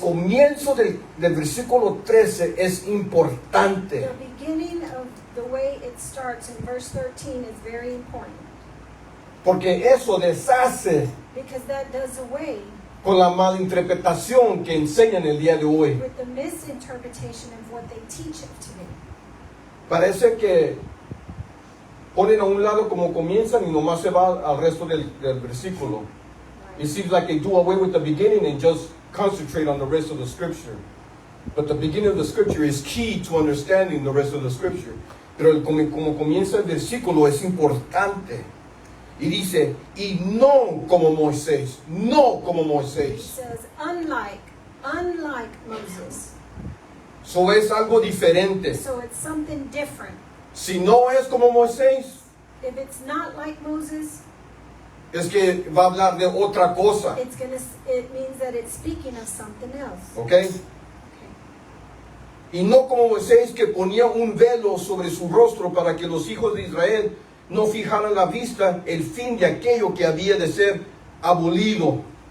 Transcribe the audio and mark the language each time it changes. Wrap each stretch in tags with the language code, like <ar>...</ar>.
<es>comienzo del versículo 13 es importante.</es> <en>the beginning of the way it starts in verse 13 is very important.</en> <es>Porque eso deshace</es> <en>Because that does away</en> <es>con la malinterpretación que enseñan el día de hoy.</es> <en>with the misinterpretation of what they teach of today.</en> <es>Parece que ponen a un lado como comienzan y nomás se va al resto del versículo.</es> <en>It seems like they do away with the beginning and just concentrate on the rest of the scripture. But the beginning of the scripture is key to understanding the rest of the scripture.</en> <es>Pero como comienza el versículo es importante. Y dice, y no como Moisés, no como</es> <en>He</en> <es>Moisés.</es> <en>says, unlike Moses.</en> <es>Eso es algo diferente.</es> <en>So it's something different.</en> <es>Si no es como Moisés,</es> <en>If it's not like Moses,</en> <es>es que va a hablar de otra cosa.</es> <en>it means that it's speaking of something else.</en> <es>¿Ok?</es> <en>Okay.</en> <es>Y no como Moisés que ponía un velo sobre su rostro para que los hijos de Israel no fijaran la vista el fin de aquello que había de ser abolido.</es>